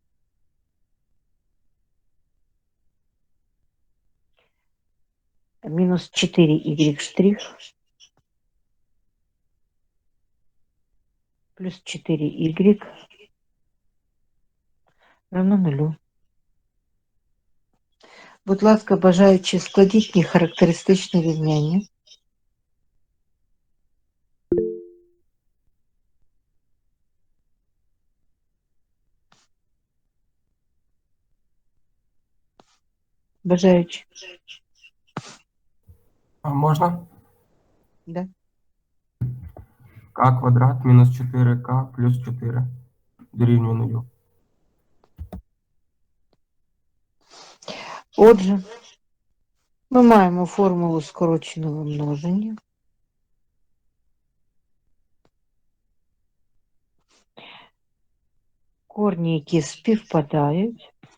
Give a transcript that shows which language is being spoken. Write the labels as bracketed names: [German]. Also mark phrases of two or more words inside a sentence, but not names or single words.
[Russian] Минус 4y штрих плюс 4y равно 0. [Ukrainian] Будь ласка, бажаючи, складіть мені характеристичне рівняння. Бажаючи. [Russian] А можно? Да. К квадрат минус 4к плюс 4 дорівнює 0. [Ukrainian] Отже, ми маємо формулу скороченого множення. Корні, які співпадають.